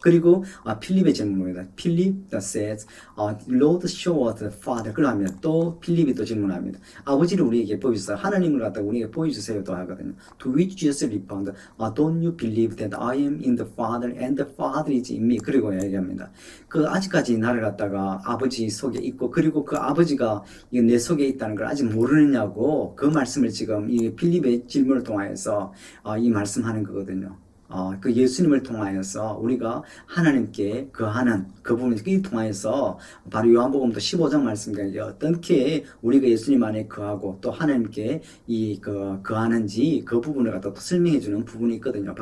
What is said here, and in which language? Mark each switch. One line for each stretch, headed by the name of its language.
Korean: 그리고 필립의 질문입니다. 필립
English: says, Lord show us the Father.
Korean: 그러면 또 필립이 또 질문합니다. 아버지를 우리에게 보여주세요. 하나님을 갖다 우리에게 보여주세요. 또 하거든요.
English: To which Jesus responded, Don't you believe that I am in the Father and the Father is in me?
Korean: 그리고 얘기합니다. 아직까지 나를 갖다가 아버지 속에 있고 그리고 그 아버지가 내 속에 있다는 걸 아직 모르느냐고 그 말씀을 지금 이 필립의 질문을 통하여서 이 말씀하는 거거든요. 그 예수님을 통하여서 우리가 하나님께 거하는 그 부분을 통하여서 바로 요한복음도 15장 말씀까지 어떻게 우리가 예수님 안에 거하고 또 하나님께 거하는지 그 부분을 갖다 또 설명해 주는 부분이 있거든요.